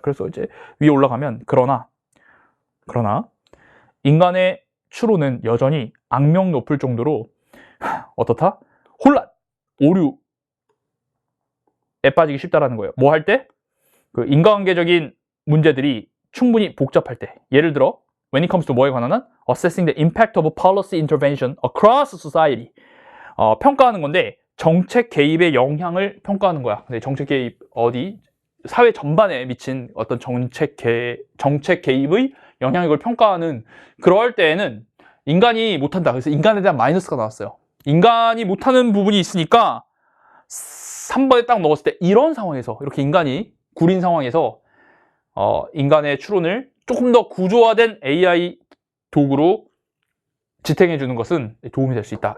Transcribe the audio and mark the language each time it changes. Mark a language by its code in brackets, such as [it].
[ko] 그래서 이제 위에 올라가면 그러나 인간의 추론은 여전히 악명 높을 정도로 어떻다? 혼란, 오류에 빠지기 쉽다라는 거예요. 뭐 할 때? 그 인과관계적인 문제들이 충분히 복잡할 때. 예를 들어 [en] when it comes to [ko] 뭐에 관한 한? [en] Assessing the impact of policy intervention across society. [ko] 평가하는 건데 정책 개입의 영향을 평가하는 거야. 근데 정책 개입 사회 전반에 미친 어떤 정책 개입의 영향력을 평가하는 그럴 때에는 인간이 못한다. 그래서 인간에 대한 마이너스가 나왔어요. 인간이 못하는 부분이 있으니까 3번에 딱 넣었을 때 이런 상황에서 이렇게 인간이 구린 상황에서 인간의 추론을 조금 더 구조화된 AI 도구로 지탱해 주는 것은 도움이 될 수 있다.